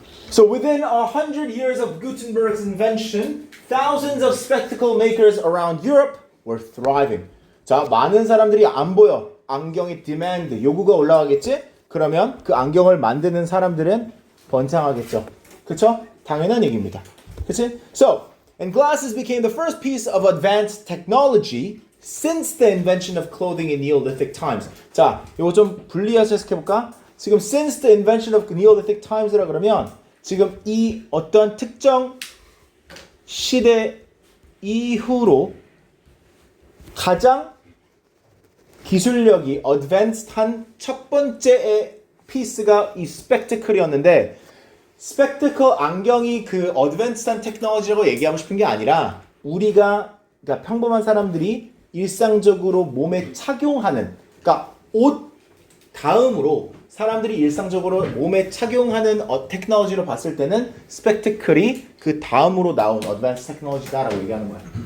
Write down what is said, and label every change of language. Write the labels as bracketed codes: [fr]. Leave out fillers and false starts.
[en] So within 100 years of Gutenberg's invention, thousands of spectacle makers around Europe were thriving. [ko] 자, 많은 사람들이 안 보여. 안경의 demand, 요구가 올라가겠지? 그러면 그 안경을 만드는 사람들은 번창하겠죠. 그쵸? 당연한 얘기입니다. 그치? [en] So, and glasses became the first piece of advanced technology since the invention of clothing in Neolithic times. [ko] 자, 요거 좀 분리해서 해석해볼까? 지금 [en] since the invention of Neolithic times [ko] 라 그러면 지금 이 어떤 특정 시대 이후로 가장 기술력이 어드밴스드한 첫 번째의 피스가 이 스펙트클이었는데 스펙트클 안경이 그 어드밴스드한 테크놀로지라고 얘기하고 싶은 게 아니라 우리가 그러니까 평범한 사람들이 일상적으로 몸에 착용하는 그러니까 옷 다음으로 사람들이 일상적으로 몸에 착용하는 테크놀로지로 봤을 때는 스펙트클이 그 다음으로 나온 어드밴스 테크놀로지다라고 얘기하는 거야.